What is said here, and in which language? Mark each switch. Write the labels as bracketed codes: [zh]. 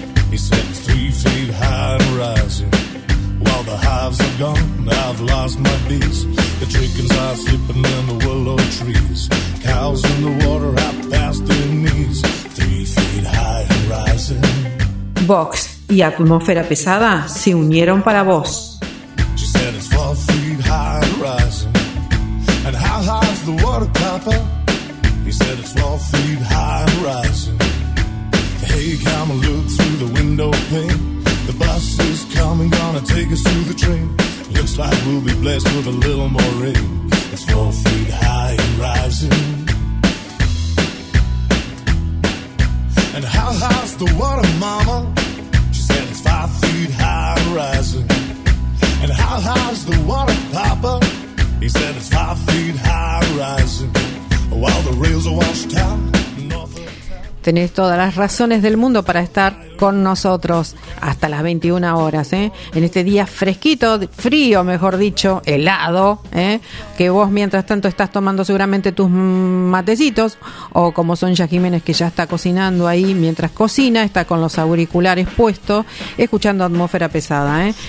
[en] He said it's 3 feet high and rising. While the hives are gone, I've lost my bees. The chickens are sleeping in the willow trees. Cows in the water are past their knees. 3 feet high and rising. [es] Vox y Atmósfera Pesada se unieron para vos. [en] She said it's 4 feet high and rising. And how high's the water, Papa? He said it's 4 feet high and rising. Hey, come and look through the window pane. The bus is coming, gonna take us to the train. Looks like we'll be blessed with a little more rain. It's 4 feet high and rising. And how high's the water, Mama? She said it's 5 feet high and rising. And how high's the water, Papa? He said it's 5 feet high and rising. While the rails are washed out. [es] Tenés todas las razones del mundo para estar con nosotros hasta las 21 horas, ¿eh? En este día fresquito, frío, mejor dicho, helado, ¿eh? Que vos mientras tanto estás tomando seguramente tus matecitos, o como Sonia Jiménez, que ya está cocinando ahí mientras cocina, está con los auriculares puestos, escuchando Atmósfera Pesada, ¿eh?